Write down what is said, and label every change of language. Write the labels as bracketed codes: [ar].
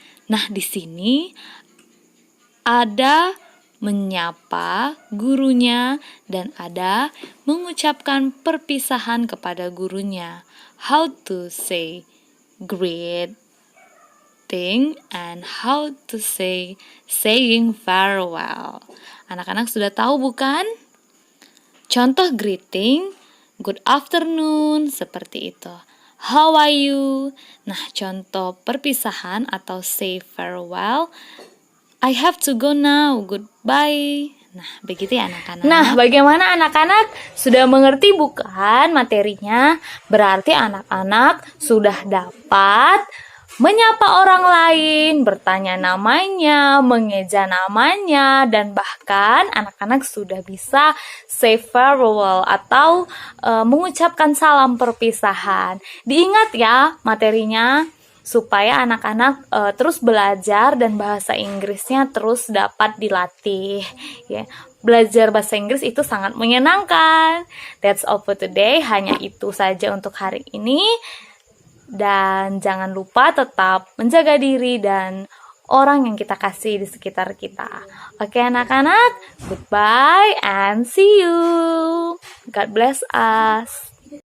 [id] Nah, di sini ada menyapa gurunya dan ada mengucapkan perpisahan kepada gurunya. [en] How to say greeting and how to say saying farewell. [id] Anak-anak sudah tahu bukan? Contoh greeting, [en] good afternoon, [id] seperti itu. [en] How are you? [id] Nah, contoh perpisahan atau [en] say farewell, I have to go now, goodbye. [id] Nah, begitu ya anak-anak. Nah, bagaimana anak-anak? Sudah mengerti bukan materinya? Berarti anak-anak sudah dapat menyapa orang lain, bertanya namanya, mengeja namanya, dan bahkan anak-anak sudah bisa [en] say farewell [id] atau mengucapkan salam perpisahan. Diingat ya materinya supaya anak-anak terus belajar dan bahasa Inggrisnya terus dapat dilatih. Ya. Belajar bahasa Inggris itu sangat menyenangkan. [en] That's all for today. [id] Hanya itu saja untuk hari ini. Dan jangan lupa tetap menjaga diri dan orang yang kita kasih di sekitar kita. Oke anak-anak, [en] goodbye and see you. God bless us.